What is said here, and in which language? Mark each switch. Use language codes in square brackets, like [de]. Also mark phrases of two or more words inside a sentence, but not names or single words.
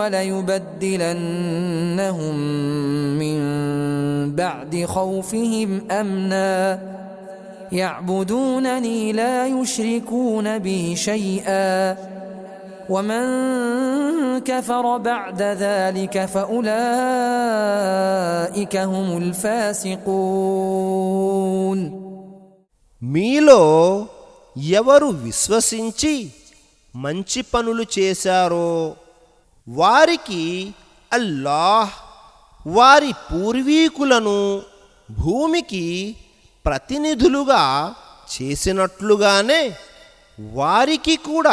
[ar] وليبدلنهم من بعد خوفهم أمنا يعبدونني لا يشركون بي شيئا ومن كفر بعد ذلك فأولئك هم الفاسقون. [te] మీలో ఎవరు విశ్వసించి మంచి పనులు చేశారో వారికి అల్లాహ్ వారి పూర్వీకులను భూమికి ప్రతినిధులుగా చేసినట్లుగానే వారికి కూడా